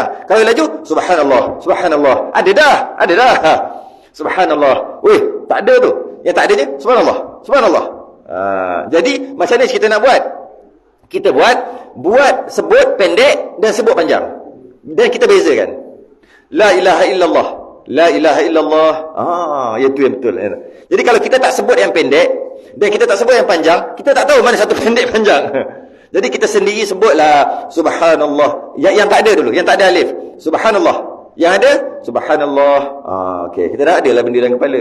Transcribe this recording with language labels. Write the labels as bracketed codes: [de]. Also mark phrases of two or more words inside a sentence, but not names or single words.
[ms] Kalau laju, subhanallah. Ada dah. Subhanallah. Weh, tak ada tu. Yang tak adanya, subhanallah. Jadi, macam mana kita nak buat? Kita buat sebut pendek dan sebut panjang. Dan kita bezakan. [ar] لا إله إلا الله. [ms] Itu yang betul. Jadi kalau kita tak sebut yang pendek dan kita tak sebut yang panjang, kita tak tahu mana satu pendek panjang. Jadi kita sendiri sebutlah subhanallah. Yang tak ada dulu, yang tak ada alif. Subhanallah. Yang ada subhanallah. Okey, kita dah ada lah benda dalam kepala.